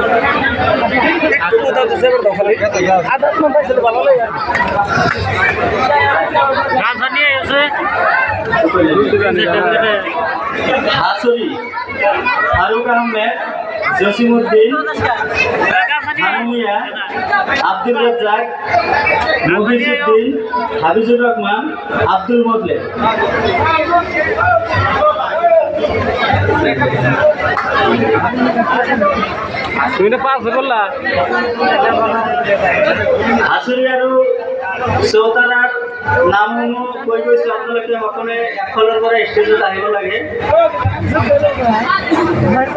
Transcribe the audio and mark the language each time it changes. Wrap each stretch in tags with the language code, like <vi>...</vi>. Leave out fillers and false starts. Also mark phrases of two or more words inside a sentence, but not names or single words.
<as>হাসুরি, ফারুক আহমেদ, জসিমউদ্দিন, হানুমিয়া, আব্দুল রাজ্জাক, মুফিজউদ্দিন, হাফিজুর রহমান, আব্দুল মোতলেব। হাসুরি আৰু চৌতাৰাৰ নামসমূহ কৈ গৈছোঁ আপোনালোকে সকলোৱে এফালৰ পৰা ষ্টেজত আহিব লাগে।</as>